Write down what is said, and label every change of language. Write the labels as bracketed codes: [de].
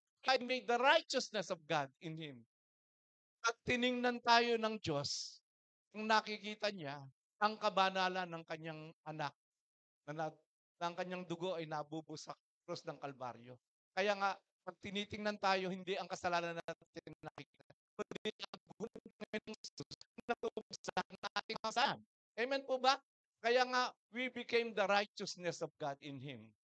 [en] I made the righteousness of God in Him. [tl] At tiningnan tayo ng Diyos, kung nakikita niya, ang kabanalan ng kanyang anak, na ang kanyang dugo ay nabubuhos sa krus ng Kalbaryo. Kaya nga, pag tinitingnan tayo, hindi ang kasalanan natin nakikita, kundi ang gulo ng Panginoong Jesus na tubos sa ating kasalanan. Amen po ba? Kaya nga, [en] we became the righteousness of God in Him.